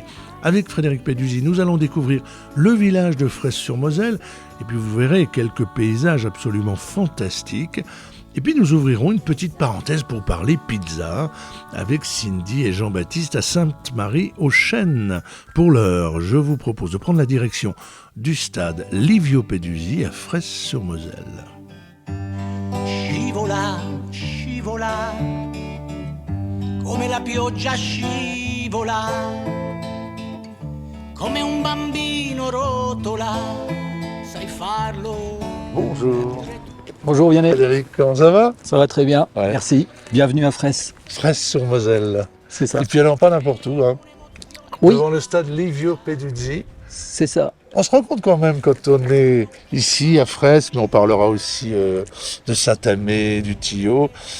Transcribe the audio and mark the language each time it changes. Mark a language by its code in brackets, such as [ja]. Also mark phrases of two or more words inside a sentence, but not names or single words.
[fr] Avec Frédéric Peduzzi, nous allons découvrir le village de Fraisse-sur-Moselle et puis vous verrez quelques paysages absolument fantastiques. Et puis nous ouvrirons une petite parenthèse pour parler pizza avec Cindy et Jean-Baptiste à Sainte-Marie-aux-Chênes. Pour l'heure, je vous propose de prendre la direction du stade Livio Peduzzi à Fraisse-sur-Moselle. [it] Scivola, scivola, come la pioggia scivola, come un bambino rotola, sai farlo. [fr] Bonjour. Bonjour Vianney, Frédéric, comment ça va? ça va très bien, Ouais. merci. Bienvenue à Fraisse, Fraisse-sur-Moselle. c'est ça. Et puis alors pas n'importe où, hein. Oui, Devant le stade Livio Peduzzi. c'est ça. On se rend compte quand même quand on est ici à Fraisse, mais on parlera aussi de Saint-Amé, du Tillot.